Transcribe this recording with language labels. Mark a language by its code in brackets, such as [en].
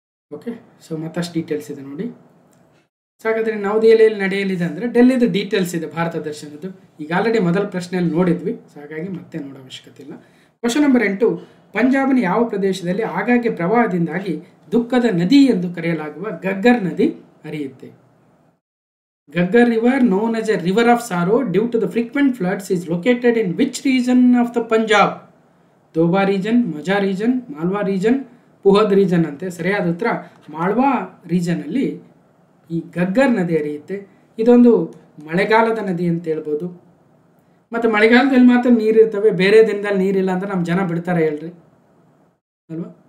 [kn] Okay, so ಮತ್ತಷ್ಟು details ಇದೆ ನೋಡಿ. ಸೊ ಹಾಗಾದರೆ ನವದೆಹಲಿಯಲ್ಲಿ ನಡೆಯಲಿದೆ ಅಂದರೆ ಡೆಲ್ಲಿದು ಡೀಟೇಲ್ಸ್ ಇದೆ ಭಾರತ ದರ್ಶನದ್ದು. ಈಗ ಆಲ್ರೆಡಿ ಮೊದಲ ಪ್ರಶ್ನೆಯಲ್ಲಿ ನೋಡಿದ್ವಿ, ಸೊ ಹಾಗಾಗಿ ಮತ್ತೆ ನೋಡೋ ಅವಶ್ಯಕತೆ ಇಲ್ಲ. Question number 8. ಪಂಜಾಬ್ನ ಯಾವ ಪ್ರದೇಶದಲ್ಲಿ ಆಗಾಗ್ಗೆ ಪ್ರವಾಹದಿಂದಾಗಿ ದುಃಖದ ನದಿ ಎಂದು ಕರೆಯಲಾಗುವ ಗಗ್ಗರ್ ನದಿ ಹರಿಯುತ್ತೆ? [en] Ghaggar river, known as a river of sorrow due to the frequent floods, is located in which region of the Punjab? [kn] ದೋಬಾ region, ಮಜಾ ರೀಜನ್, ಮಾಲ್ವಾ ರೀಜನ್, ಪುಹದ್ ರೀಜನ್ ಅಂತೆ. ಸರಿಯಾದ ಉತ್ತರ ಮಾಳ್ವಾ ರೀಜನಲ್ಲಿ ಈ ಗಗ್ಗರ್ ನದಿ ಹರಿಯುತ್ತೆ. ಇದೊಂದು ಮಳೆಗಾಲದ ನದಿ ಅಂತ ಹೇಳ್ಬೋದು. ಮತ್ತು ಮಳೆಗಾಲದಲ್ಲಿ ಮಾತ್ರ ನೀರಿರ್ತವೆ, ಬೇರೆ ದಿನದಲ್ಲಿ ನೀರಿಲ್ಲ ಅಂದ್ರೆ ನಮ್ಮ ಜನ ಬಿಡ್ತಾರೆ ಹೇಳ್ರಿ ಅಲ್ವಾ.